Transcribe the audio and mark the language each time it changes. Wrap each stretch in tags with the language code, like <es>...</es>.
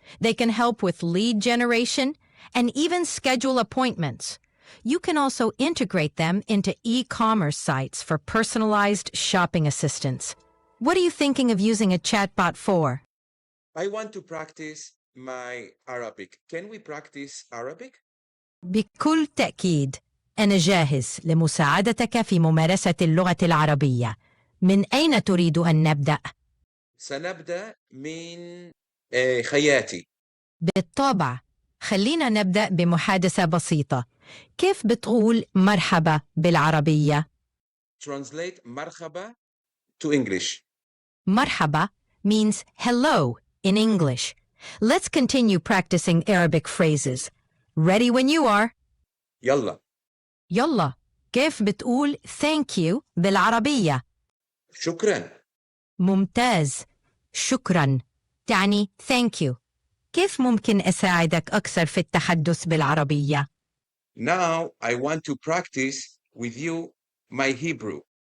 <en>They can help with lead generation and even schedule appointments. You can also integrate them into e-commerce sites for personalized shopping assistance. What are you thinking of using a chatbot for? I want to practice my Arabic. Can we practice Arabic?</en> <ar>بكل تأكيد أنا جاهز لمساعدتك في ممارسة اللغة العربية. من أين تريد أن نبدأ؟ سنبدأ من خياتي. بالطبع. خلينا نبدأ بمحادثة بسيطة. كيف بتقول مرحبا بالعربية؟</ar> <en>Translate مرحبا to English. مرحبا means hello in English. Let's continue practicing Arabic phrases. Ready when you are.</en> <ar>يلا. يلا. كيف بتقول</ar> <en>thank you</en> <ar>بالعربية؟ شكرا. ممتاز. شكرا. تعني</ar> <en>thank you.</en> <ar>كيف ممكن أساعدك أكثر في التحدث بالعربية؟</ar> <en>Now I want to practice with you my Hebrew.</en>